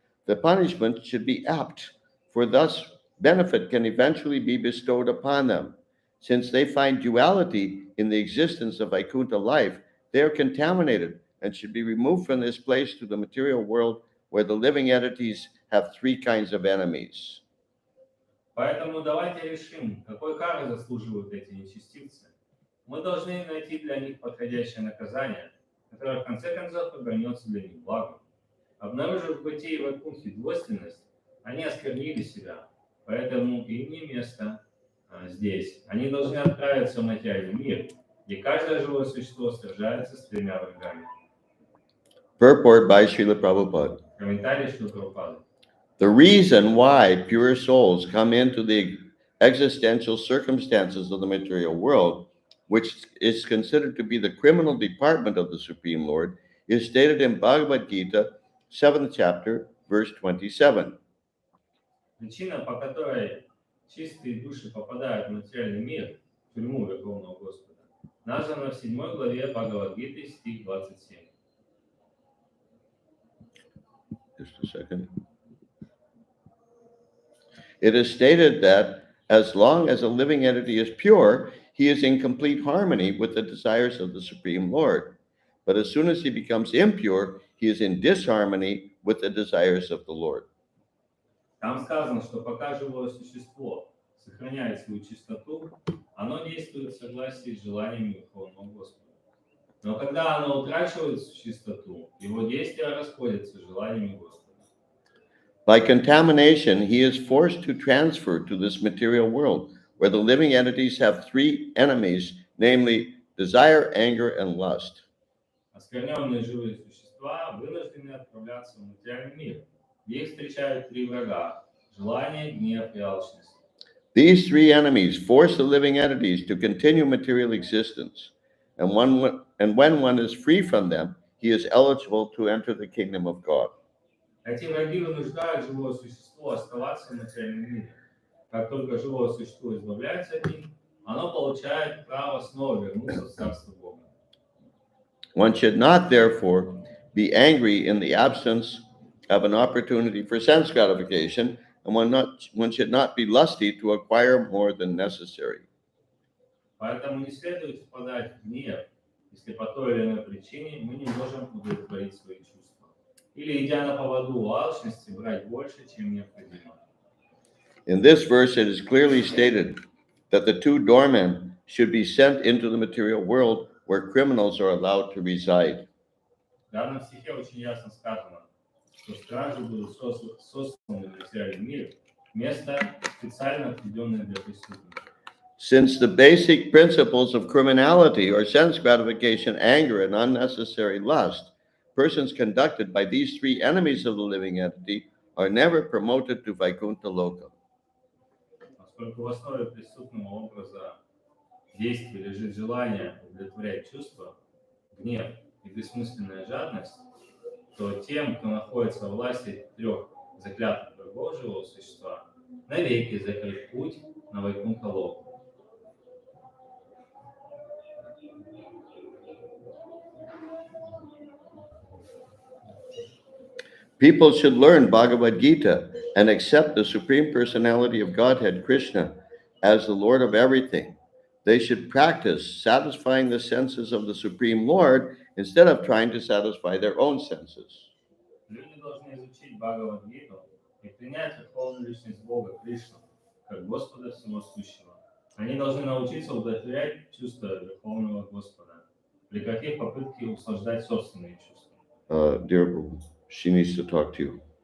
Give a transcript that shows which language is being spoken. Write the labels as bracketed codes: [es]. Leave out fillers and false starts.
[en] The punishment should be apt, for thus benefit can eventually be bestowed upon them. Since they find duality in the existence of Vaikuntha life, they are contaminated and should be removed from this place to the material world where the living entities have 3 kinds of enemies. [ru] Поэтому давайте решим, какой кары заслуживают эти нечестивцы. Мы должны найти для них подходящее наказание, которое в конце концов обернется для них благом. Обнаружив в бытии Вайкунхи двойственность, они осквернили себя, поэтому им не место здесь. Они должны отправиться в материальный мир, где каждое живое существо сражается с 3 врагами. [en] Purport by Srila Prabhupada. [ru] Комментарий Шрилы Прабхупады. [en] The reason why pure souls come into the existential circumstances of the material world, which is considered to be the criminal department of the Supreme Lord, is stated in Bhagavad Gita, 7th chapter, verse 27. [ru] Причина, по которой чистые души попадают в материальный мир, в тюрьму Верховного Господа, названа в 7 главе Бхагавад-гиты, стих 27. [en] Just a second. It is stated that as long as a living entity is pure, he is in complete harmony with the desires of the Supreme Lord. But as soon as he becomes impure, he is in disharmony with the desires of the Lord. [ru] Там сказано, что пока живое существо сохраняет свою чистоту, оно действует в согласии с желаниями Верховного Господа. Но когда оно утрачивает чистоту, его действия расходятся с желаниями Господа. [en] By contamination, he is forced to transfer to this material world, where the living entities have three enemies, namely desire, anger, and lust. [ru] Оскверненные живые существа вынуждены отправляться в материальный мир, где их встречают три врага – желание, гнев и алчность. [en] These three enemies force the living entities to continue material existence, and when one is free from them, he is eligible to enter the kingdom of God. [ru] Эти враги вынуждают живое существо оставаться в материальном мире. Как только живое существо избавляется от них, оно получает право снова вернуться в Царство Бога. [en] One should not, therefore, be angry in the absence of an opportunity for sense gratification, and one should not be lusty to acquire more than necessary. [ru] Поэтому не следует впадать в гнев, если по той или иной причине мы не можем удовлетворить свои чувства. Или, идя на поводу у алчности, брать больше, чем необходимо. [en] In this verse, it is clearly stated that the two doormen should be sent into the material world where criminals are allowed to reside. [ru] В данном стихе очень ясно сказано, что стражи будут сосланы в материальный мир, место специально отведенное для преступников. [en] Since the basic principles of criminality are sense gratification, anger, and unnecessary lust, persons conducted by these three enemies of the living entity are never promoted to Vaikuntha Loka. [ru] Поскольку в основе преступного образа действия лежит желание удовлетворять чувства, гнев и бессмысленная жадность, то тем, кто находится во власти трех заклятых врагов живого существа, навеки закрыт путь на Вайкунтха Локу. [en] People should learn Bhagavad Gita and accept the Supreme Personality of Godhead, Krishna, as the Lord of everything. They should practice satisfying the senses of the Supreme Lord instead of trying to satisfy their own senses. [ru] Люди должны изучить Бхагавад-гиту и принять верховную личность Бога, Кришну, как Господа Всего Сущего. Они должны научиться удовлетворять чувства Верховного Господа, прекратив попытки услаждать собственные чувства. [en] Dear, she needs to talk to you.